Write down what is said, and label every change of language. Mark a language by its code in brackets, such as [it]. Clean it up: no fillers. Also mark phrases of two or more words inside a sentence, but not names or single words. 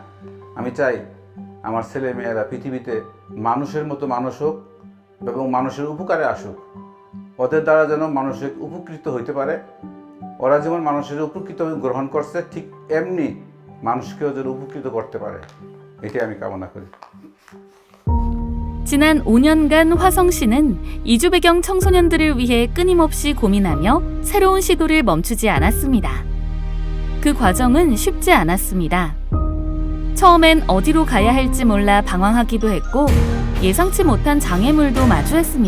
[bn] আমি চাই আমার ছেলে মেয়েরা পৃথিবীতে মানুষের মতো মানুষ হোক এবং মানুষের উপকারে আসুক, ওদের দ্বারা যেন মানুষের উপকৃত হইতে পারে। ওরা যেমন মানুষের উপকৃত গ্রহণ করছে ঠিক এমনি মানুষকেও যেন উপকৃত করতে পারে, এটাই আমি কামনা করি. [ko] 지난 5년간 화성시는 이주 배경 청소년들을 위해 끊임없이 고민하며 새로운 시도를 멈추지 않았습니다. 그 과정은 쉽지 않았습니다. 처음엔 어디로 가야 할지 몰라 방황하기도 했고 예상치 못한 장애물도 마주했습니다.